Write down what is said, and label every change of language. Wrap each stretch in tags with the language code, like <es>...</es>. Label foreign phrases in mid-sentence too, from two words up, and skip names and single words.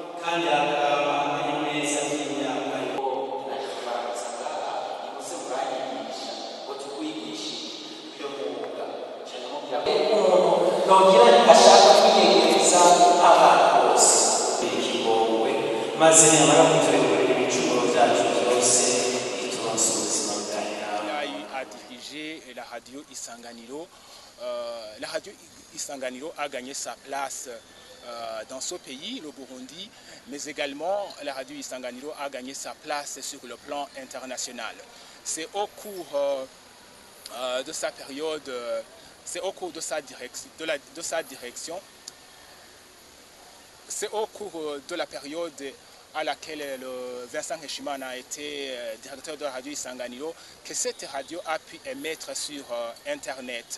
<rn>kandi akaba akanyamuneza k'imyaka yo nogira ashaka kwiyegereza abana bose ikigongwe maze nyamara kuturekurira ibicumuro byacu byose ituronse ubuzima bwawe.</rn> <fr>A dirigé la radio Isanganiro. La radio Isanganiro a gagné sa place dans ce pays, le Burundi, mais également la radio Isanganiro a gagné sa place sur le plan international. C'est au cours de sa période, c'est au cours de sa direction, c'est au cours de la période à laquelle Vincent Heshimana a été directeur de la radio Isanganiro que cette radio a pu émettre sur Internet.</fr>